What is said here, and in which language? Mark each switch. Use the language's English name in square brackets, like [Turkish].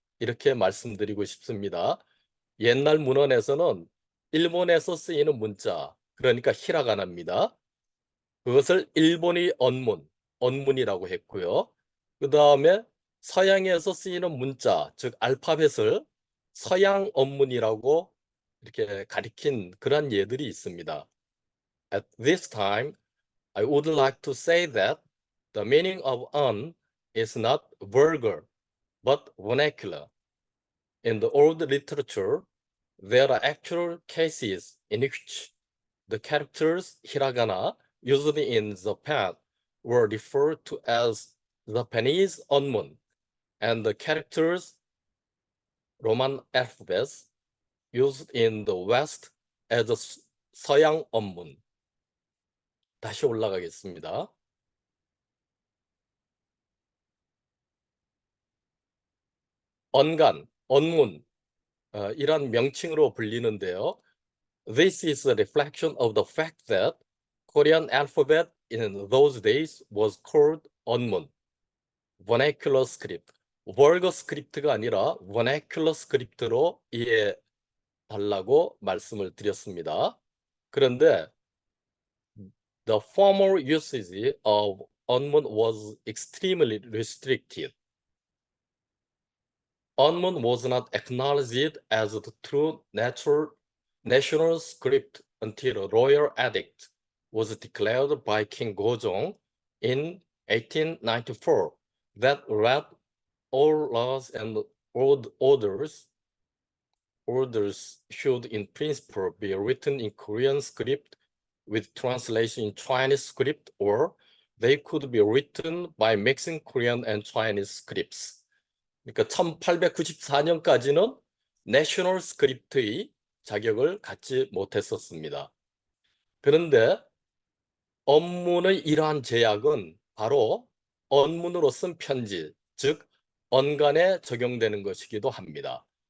[Korean] 이렇게 말씀드리고 싶습니다. 옛날 문헌에서는 일본에서 쓰이는 문자, 그러니까 히라가나입니다. 그것을 일본의 언문이라고 했고요. 그 다음에 서양에서 쓰이는 문자, 즉 알파벳을 서양 언문이라고 이렇게 가리킨 그런 예들이 있습니다. [English] At this time, I would like to say that the meaning of is not vulgar, but vernacular. In the old literature, there are actual cases in which the characters hiragana used in Japan were referred to as Japanese onmun, and the characters Roman alphabets used in the West as [Korean] 서양 언문. 다시 올라가겠습니다. 언간, 언문, 이란 명칭으로 불리는데요. [English] This is a reflection of the fact that Korean alphabet in those days was called 언문, vernacular script. [Korean] 월거 스크립트가 아니라 [English] vernacular script [Korean] 로 이해하려고 말씀을 드렸습니다. 그런데 [English] the formal usage of 언문 was extremely restricted. 언문 was not acknowledged as the true national script until a royal edict was declared by King Gojong in 1894 that read all laws and orders should in principle be written in Korean script with translation in Chinese script, or they could be written by mixing Korean and Chinese scripts. [Korean] 그러니까 1894년까지는 내셔널 스크립트의 자격을 갖지 못했었습니다. 그런데 언문의 이러한 제약은 바로 언문으로 쓴 편지, 즉 언간에 적용되는 것이기도 합니다.